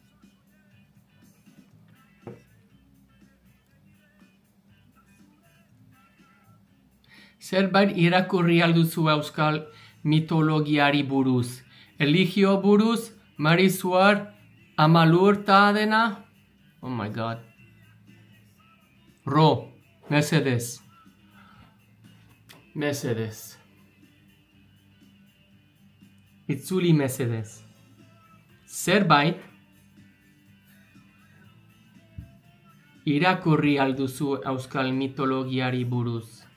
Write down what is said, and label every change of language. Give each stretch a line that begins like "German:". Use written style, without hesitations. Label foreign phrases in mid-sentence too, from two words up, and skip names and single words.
Basque: Zerbait irakurri alduzu euskal mitologiari buruz. Eligio buruz, Marisuar, Amalur ta dena?
English: Oh my god. Ro,
Basque: mesedez. Mesedez. Itzuli mesedez. Zerbait irakurri alduzu euskal mitologiari buruz.